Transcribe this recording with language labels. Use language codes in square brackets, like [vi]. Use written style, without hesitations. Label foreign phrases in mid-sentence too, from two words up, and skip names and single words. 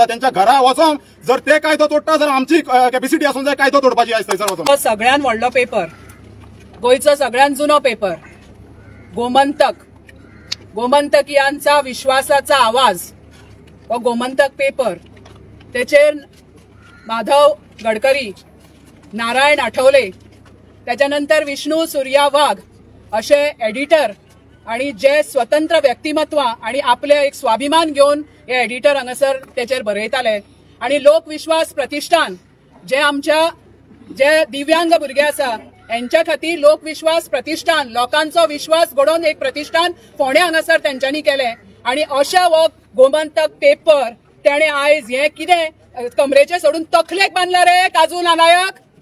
[kok] त्यांच्या घरा वचून जर ते कायदो तोडटा जाल्यार आमची कॅपॅसिटी आसून जाय कायदो तोडपाची आयज थंयसर वचून. सगळ्यात व्हडलो पेपर गोंयचो सगळ्यात जुनो पेपर गोमंतक गोमंतकीयांचा विश्वासाचा आवाज हो गोमंतक पेपर, त्याचेर माधव गडकरी, नारायण आठवले, त्याच्यानंतर विष्णू सूर्या वाघ असे एडिटर आणि जे स्वतंत्र व्यक्तिमत्व आणि आपले एक स्वाभिमान घेऊन हे एडिटर हांगासर त्याचेर बरयताले. आणि लोकविश्वास प्रतिष्ठान जे दिव्यांग भुरगे आसा यांच्या खातीर लोकविश्वास प्रतिष्ठान, लोकांचो विश्वास घडोवन एक प्रतिष्ठान फोंड्या हांगासर तेंच्यांनी केले. आणि अशा हो गोमंतक पेपर तेणे आयज हे कितें कमरेचे सोडून तकलेक बांदला रे काजू नायक?